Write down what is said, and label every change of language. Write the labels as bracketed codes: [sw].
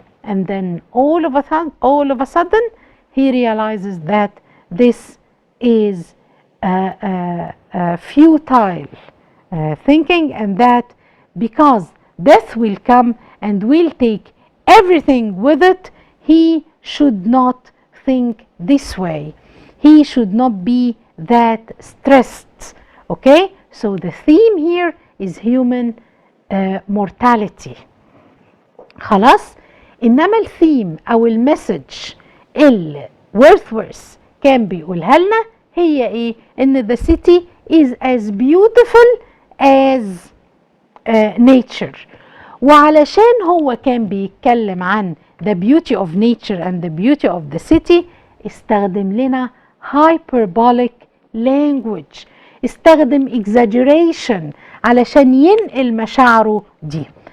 [en] And then all of a sudden he realizes that this is futile thinking, and that because death will come and will take everything with it, he should not think this way. He should not be that stressed. Okay, so the theme here is human mortality. [ar] خلاص؟ انما الثيم او المسج اللي worthworth كان بيقولها لنا هي ايه؟ ان [en] the city is as beautiful as nature. [ar] وعلشان هو كان بيتكلم عن [en] the beauty of nature and the beauty of the city، [ar] استخدم لنا [en] hyperbolic language، استخدم exaggeration [ar] علشان ينقل مشاعره دي.